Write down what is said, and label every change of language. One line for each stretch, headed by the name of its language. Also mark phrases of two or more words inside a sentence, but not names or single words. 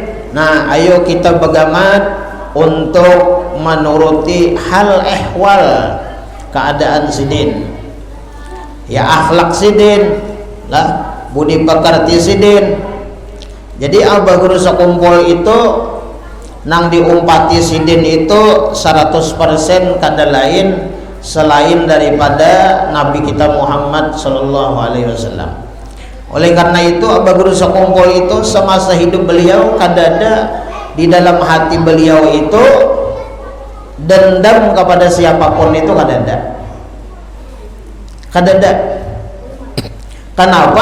Banjar: Nah, ayo kita begamat untuk menuruti hal ehwal keadaan sidin, ya akhlak sidin lah, budi pekerti sidin. Jadi Abah Guru Sakumpol itu nang diumpati sidin itu 100% kada lain selain daripada Nabi kita Muhammad
Arabic: صلى الله عليه وسلم.
Banjar: Oleh karena itu Abah Guru Sakumpol itu semasa hidup beliau kada ada di dalam hati beliau itu dendam kepada siapapun, itu kada ada. Kenapa?